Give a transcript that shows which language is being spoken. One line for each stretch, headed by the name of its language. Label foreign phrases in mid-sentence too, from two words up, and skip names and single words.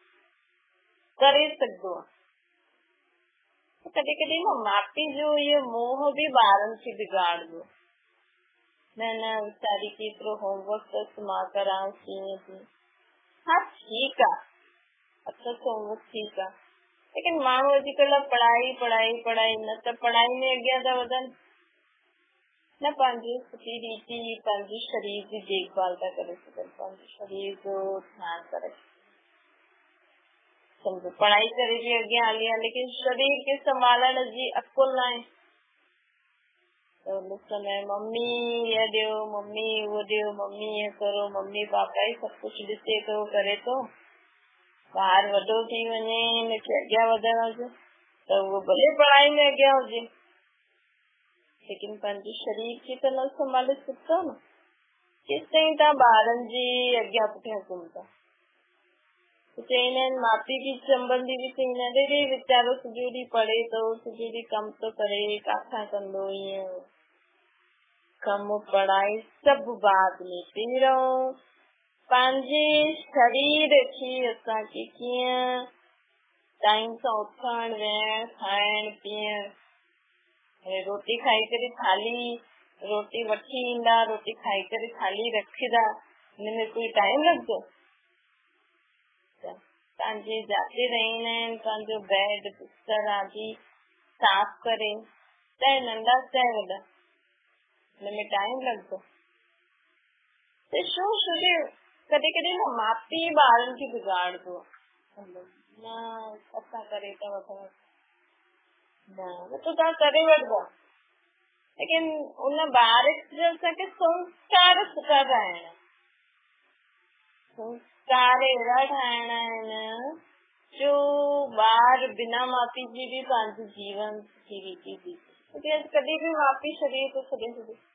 Sindhi: करे सघंदो आहे, कॾहिं कॾहिं न माउ पीउ जो इहो मोह बि ॿारनि खे बिगाड़ंदो, न वीचारी केतिरो होमवर्क अथसि, मां करां कीअं थी, हा ठीकु आहे, अथसि होमवर्क ठीकु आहे, लेकिन माण्हू अॼुकल्ह पढ़ाई पढ़ाई पढ़ाई, न त पढ़ाई में अॻियां था वधनि, न पंहिंजी सुठी रीति पंहिंजे शरीर जी देखभाल था करे सघनि, पंहिंजे शरीर जो ध्यानु करे, सम्झो पढ़ाई करे बि अॻियां हली आहे, लेकिन शरीर खे संभालण जी अकुल न आहे, समय मम्मी ये ॾियो, मम्मी वो ॾियो, मम्मी ये करो, मम्मी पापा ही सब कुछ ॾिसे थो करे थो, ॿार वॾो थी वञे, हिनखे अॻियां वधण हुजे त उहो भले पढ़ाई में अॻियां हुजे, लेकिन पंहिंजे शरीर खे त न संभाले सघंदो न, केसिताईं तव्हां ॿारनि जी अॻियां पुठियां घुमंदा, चईंदा आहिनि माउ पीउ बि संबंधी बि चईंदा आहिनि रे वीचारो सॼो ॾींहुं पढ़े थो, सॼो ॾींहुं कमु थो करे, काथां कंदो, ईअं कम पढ़ाई सभु बाद में, पहिरियों पंहिंजे शरीर खे असांखे कीअं टाइम सां उथणु, वेहणु, खाइणु, पीअणु, रोटी खाई करे थाली रोटी वठी ईंदा, रोटी खाई करे थाली रखीदा, हिनमें कोई टाइम लगदो? पंहिंजे जाते रहंदा आहिनि, पंहिंजो बेड बिस्तर आदि साफ़ करे, चाहे नंढा चाहे वॾा, हिनमें टाइम लगदो? त छो छोके कॾहिं कॾहिं न माउ पीउ ॿारनि खे बिगाड़दो न, असां करे था वठूं न त तव्हां करे वठंदा, लेकिन उन ॿार खे असांखे संस्कार सुठा ठाहिणा, संस्कार अहिड़ा ठाहिणा आहिनि जो ॿार बिना माउ पीउ जी बि पंहिंजो जीवन सुठी रीति जी कॾहिं बि माउ पीउ शरीर थो छॾे छॾे।